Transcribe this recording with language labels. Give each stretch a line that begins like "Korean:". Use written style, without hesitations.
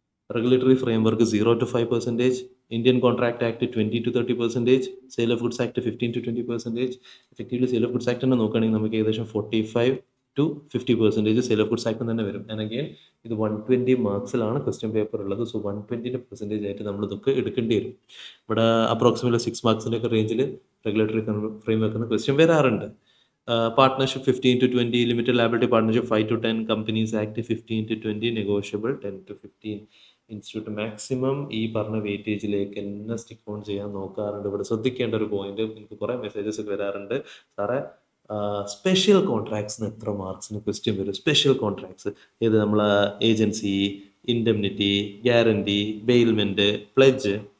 English: Regulatory framework 0 to 5%, Indian Contract Act 20 to 30%, Sale of Goods Act 15 to 20%. Effectively
Malayalam: Sale of Goods Act തന്നെ നോക്കുകയാണെങ്കിൽ നമുക്ക് ഏകദേശം 45 to 50% Sale of Goods Act തന്നെ വരും. And again ഇത് 120 മാർക്സിലാണ് question paper ഉള്ളത്. So 120% ആയിട്ട് നമ്മൾ ഇതൊക്കെ എടുക്കേണ്ടി വരും. ഇവിടെ അപ്രോക്സിമേറ്റ്ലി 6 മാർക്സിൻ്റെ ഒക്കെ റേഞ്ചിൽ റെഗുലേറ്ററി ഫ്രെയിംവർക്കിന് ക്വസ്റ്റ്യൻ വരാറുണ്ട്.
English: Partnership 15 to 20, Limited Liability Partnership 5 to 10, Companies Act 15 to 20, Negotiable 10 to 15.
Malayalam: Institute maximum ഈ പറഞ്ഞ വെയിറ്റേജിലേക്ക് എന്നെ സ്റ്റിക്ക് ഓൺ ചെയ്യാൻ നോക്കാറുണ്ട്. ഇവിടെ ശ്രദ്ധിക്കേണ്ട ഒരു പോയിന്റ്, എനിക്ക് കുറേ മെസ്സേജസ് ഒക്കെ വരാറുണ്ട്. സാറേ സ്പെഷ്യൽ കോൺട്രാക്ട്സിന് എത്ര മാർക്സിന് ക്വസ്റ്റ്യൻ വരും? സ്പെഷ്യൽ കോൺട്രാക്ട്സ് ഏത്? നമ്മൾ agency, indemnity, guarantee, bailment, pledge.